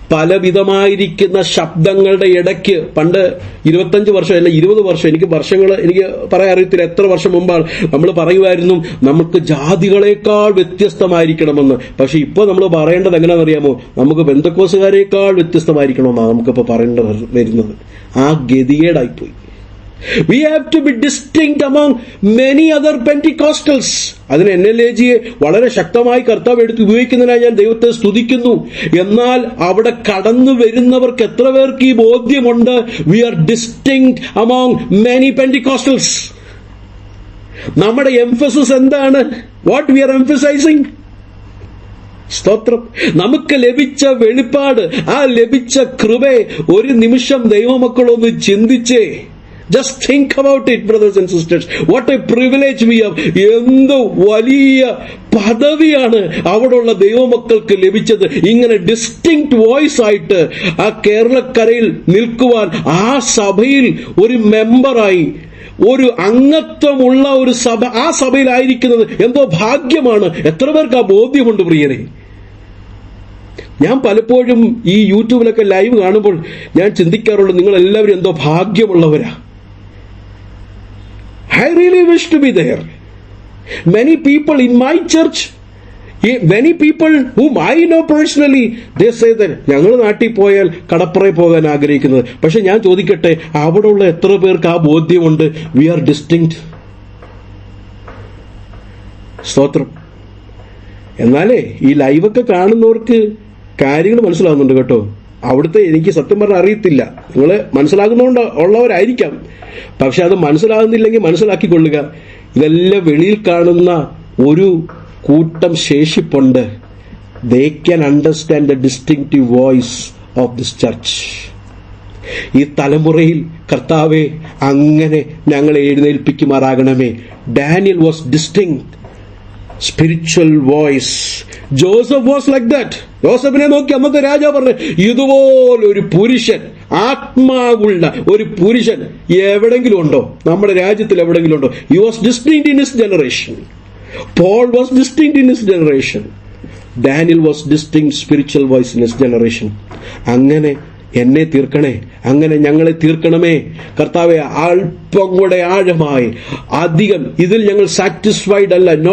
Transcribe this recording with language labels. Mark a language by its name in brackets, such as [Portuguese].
[Malayalam] പലവിധമായിരിക്കുന്ന ശബ്ദങ്ങളുടെ ഇടയ്ക്ക്, പണ്ട് 25 വർഷം അല്ല 20 വർഷം, എനിക്ക് പറയാൻ അറിയത്തില്ല എത്ര വർഷം മുമ്പാണ് നമ്മൾ പറയുമായിരുന്നു നമുക്ക് ജാതികളെക്കാൾ വ്യത്യസ്തമായിരിക്കണമെന്ന്. പക്ഷെ ഇപ്പൊ നമ്മൾ പറയേണ്ടത് എങ്ങനെയാണെന്നറിയാമോ? നമുക്ക് പെന്തക്കോസുകാരേക്കാൾ വ്യത്യസ്തമായിരിക്കണമെന്നാണ് നമുക്കിപ്പോ പറയേണ്ടത് വരുന്നത്. ആ ഗതികേടായിപ്പോയി. [English] We have to be distinct among many other Pentecostals. [Malayalam] അതിന് NLAGയെ വളരെ ശക്തമായി കർത്താവ് എടുത്ത് ഉപയോഗിക്കുന്നതിനായി ഞാൻ ദൈവത്തെ സ്തുതിക്കുന്നു. എന്നാൽ അവിടെ കടന്നു വരുന്നവർക്ക് എത്ര പേർക്ക് ഈ ബോധ്യമുണ്ട്? [English] We are distinct among many Pentecostals. [Malayalam] നമ്മുടെ എംഫസിസ് എന്താണ്? [English] What we are emphasizing? [Malayalam] സ്തോത്രം. നമുക്ക് ലഭിച്ച വെളിപ്പാട്, ആ ലഭിച്ച കൃപയെ ഒരു നിമിഷം ദൈവമക്കളൊന്ന് ചിന്തിച്ചേ. [English] Just think about it, brothers and sisters. What a privilege we have. [Malayalam] എന്ത് വലിയ പദവിയാണ് അവിടെയുള്ള ദൈവമക്കൾക്ക് ലഭിച്ചത്. ഇങ്ങനെ ഡിസ്റ്റിങ്ക്റ്റ് വോയിസ് ആയിട്ട് ആ കേരളക്കരയിൽ നിൽക്കുവാൻ, ആ സഭയിൽ ഒരു മെമ്പറായി, ഒരു അംഗത്വമുള്ള ഒരു സഭ, ആ സഭയിലായിരിക്കുന്നത് എന്തോ ഭാഗ്യമാണ്. എത്ര പേർക്ക് ആ ബോധ്യമുണ്ട് പ്രിയരെ? ഞാൻ പലപ്പോഴും ഈ യൂട്യൂബിലൊക്കെ ലൈവ് കാണുമ്പോൾ ഞാൻ ചിന്തിക്കാറുണ്ട്, നിങ്ങൾ എല്ലാവരും എന്തോ ഭാഗ്യമുള്ളവരാ. [English] I really wish to be there. Many people in my church, Many people whom I know personally, they say that [Malayalam] ഞങ്ങൾ നാട്ടിൽ പോയാൽ കടപ്പുറയിൽ പോകാൻ ആഗ്രഹിക്കുന്നത്. പക്ഷെ ഞാൻ ചോദിക്കട്ടെ, അവിടെയുള്ള എത്ര പേർക്ക് ആ ബോധ്യമുണ്ട്? [English] We are distinct. [Malayalam] സ്തോത്രം. എന്നാലേ ഈ ലൈവൊക്കെ കാണുന്നവർക്ക് കാര്യങ്ങൾ മനസ്സിലാവുന്നുണ്ട് കേട്ടോ. അവിടുത്തെ എനിക്ക് സത്യം പറഞ്ഞാൽ അറിയത്തില്ല. നിങ്ങൾ മനസ്സിലാകുന്നതുകൊണ്ട് ഉള്ളവരായിരിക്കാം, പക്ഷെ അത് മനസ്സിലാകുന്നില്ലെങ്കിൽ മനസ്സിലാക്കിക്കൊള്ളുക. ഇതെല്ലാം വെളിയിൽ കാണുന്ന ഒരു കൂട്ടം ശേഷിപ്പുണ്ട്. [English] They can understand the distinctive voice of this church. [Malayalam] ഈ തലമുറയിൽ കർത്താവെ അങ്ങനെ ഞങ്ങളെ എഴുന്നേൽപ്പിക്കുമാറാകണമേ. [English] Daniel was distinct spiritual voice. Joseph was like that. [Malayalam] ജോസഫിനെ നോക്കി അന്നത്തെ രാജാവ് പറഞ്ഞു, ഇതുപോലൊരു പുരുഷൻ, ആത്മാവുള്ള ഒരു പുരുഷൻ എവിടെങ്കിലും ഉണ്ടോ? നമ്മുടെ രാജ്യത്തിൽ എവിടെങ്കിലും ഉണ്ടോ? [English] He was distinct in his generation. Paul was distinct in his generation. Daniel was distinct spiritual voice in his generation. [Malayalam] അങ്ങനെ എന്നെ തീർക്കണേ, അങ്ങനെ ഞങ്ങളെ തീർക്കണമേ കർത്താവെ. അല്പം കൂടെ ആഴമായി, അധികം ഇതിൽ ഞങ്ങൾ സാറ്റിസ്ഫൈഡ് അല്ല.